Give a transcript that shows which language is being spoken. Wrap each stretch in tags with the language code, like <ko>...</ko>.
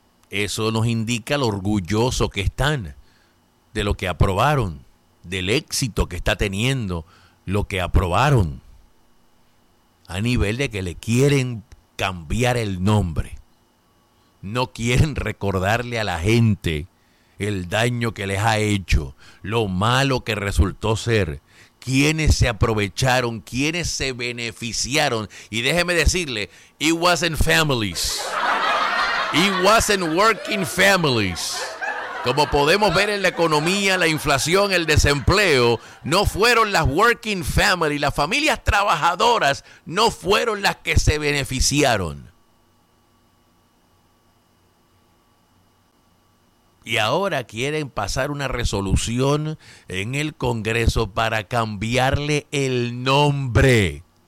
<es>Eso nos indica lo orgulloso que están de lo que aprobaron, del éxito que está teniendo lo que aprobaron, a nivel de que le quieren cambiar el nombre. No quieren recordarle a la gente el daño que les ha hecho, lo malo que resultó ser, quienes se aprovecharon, quienes se beneficiaron. Y déjeme decirle,</es> <en>it wasn't families. It wasn't working families.</en> <es>Como podemos ver en la economía, la inflación, el desempleo, no fueron las working families, las familias trabajadoras, no fueron las que se beneficiaron. Y ahora quieren pasar una resolución en el Congreso para cambiarle el nombre.</es>